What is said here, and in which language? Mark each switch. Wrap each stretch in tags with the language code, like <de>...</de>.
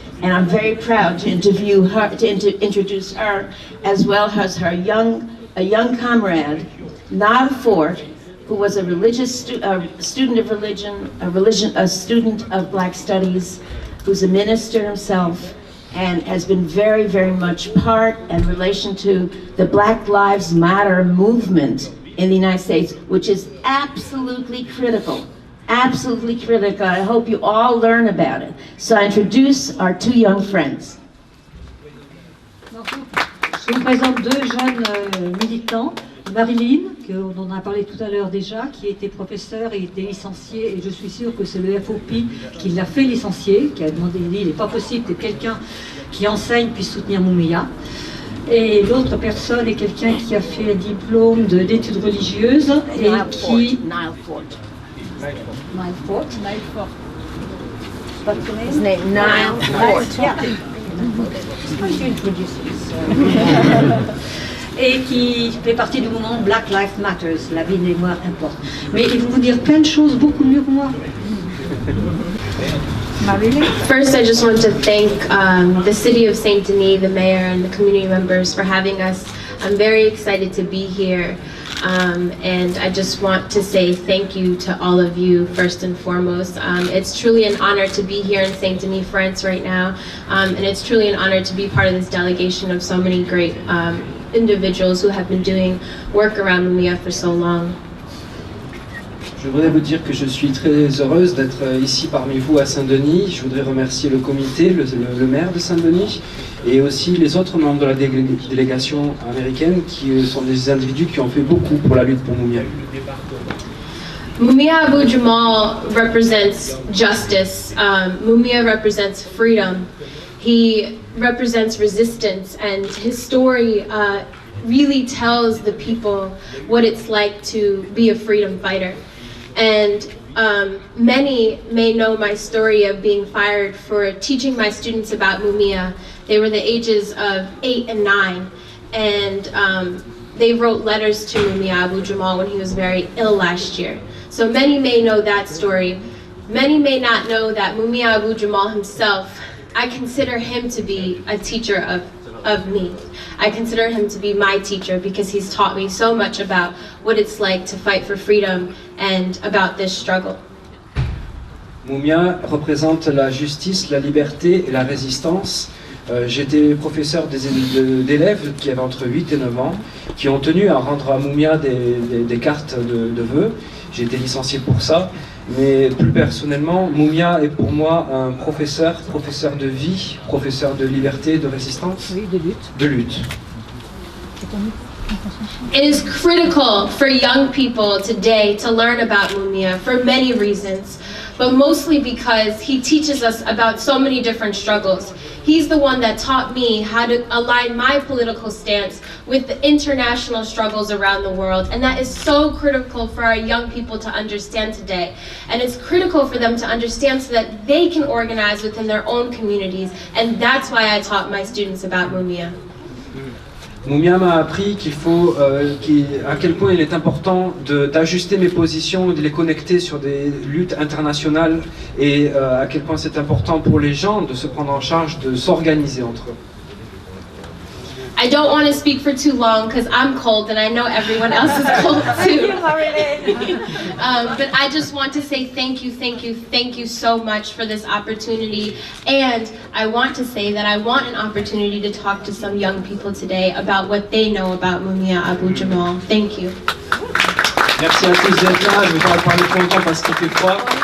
<en>And I'm very proud to introduce her, as well as her a young comrade, Nile Fort, who was a religious student of religion, a student of Black Studies, who's a minister himself, and has been very, very much part and relation to the Black Lives Matter movement in the United States, which is absolutely critical. Absolutely critical. I hope you all learn about it. So I introduce our two young friends.</en> <fr>Je vous présente deux jeunes militants. Marilyn, dont on a parlé tout à l'heure déjà, qui était professeur et était licenciée, et je suis sûre que c'est le FOP qui l'a fait licencier, qui a demandé, il n'est pas possible que quelqu'un qui enseigne puisse soutenir Mumia. Et l'autre personne est quelqu'un qui a fait un diplôme d'études religieuses et qui... Nile Fort. Nile Fort.</fr> <en>His name, Nile Fort. Yeah.</en> <fr>Et qui fait partie du mouvement Black Lives Matter, la vie des Noirs importe. Mais ils vont vous dire plein de choses beaucoup mieux que moi.</fr> <en>First, I just want to thank the City of Saint-Denis, the mayor, and the community members for having us. I'm very excited to be here, and I just want to say thank you to all of you first and foremost. It's truly an honor to be here in Saint-Denis, France right now, and it's truly an honor to be part of this delegation of so many great individuals who have been doing work around Mumia for so long.</en> <fr>Je voudrais vous dire que je suis très heureuse d'être ici parmi vous à Saint-Denis. Je voudrais remercier le comité, le maire de Saint-Denis et aussi les autres membres de la délégation américaine qui sont des individus qui ont fait beaucoup pour la lutte pour Mumia.</fr> <en>Mumia Abu-Jamal represents justice. Mumia represents freedom. He represents resistance, and his story really tells the people what it's like to be a freedom fighter. And many may know my story of being fired for teaching my students about Mumia. They were the ages of 8 and 9, and they wrote letters to Mumia Abu-Jamal when he was very ill last year. So many may know that story. Many may not know that Mumia Abu-Jamal himself, I consider him to be a teacher of me. I consider him to be my teacher because he's taught me so much about what it's like to fight for freedom and about this struggle.</en> <fr>Mumia représente la justice, la liberté et la résistance. J'étais professeur d'élèves qui avaient entre 8 et 9 ans, qui ont tenu à rendre à Mumia des cartes de vœux. J'ai été licencié pour ça. Mais plus personnellement, Mumia est pour moi un professeur de vie, professeur de liberté, de résistance, Oui, de lutte. de lutte.</fr> <en>It is critical for young people today to learn about Mumia for many reasons, but mostly because he teaches us about so many different struggles. He's the one that taught me how to align my political stance with the international struggles around the world, and that is so critical for our young people to understand today. And it's critical for them to understand so that they can organize within their own communities, and that's why I taught my students about Mumia.</en> <fr>Mumia m'a appris à quel point il est important d'ajuster mes positions, de les connecter sur des luttes internationales et à quel point c'est important pour les gens de se prendre en charge, de s'organiser entre eux.</fr> <en>I don't want to speak for too long because I'm cold and I know everyone else is cold too. But I just want to say thank you so much for this opportunity. And I want to say that I want an opportunity to talk to some young people today about what they know about Mumia Abu-Jamal. Thank you.</en> <fr>Merci à tous d'être là. Je vais pas parler trop longtemps parce qu'il fait froid.</fr>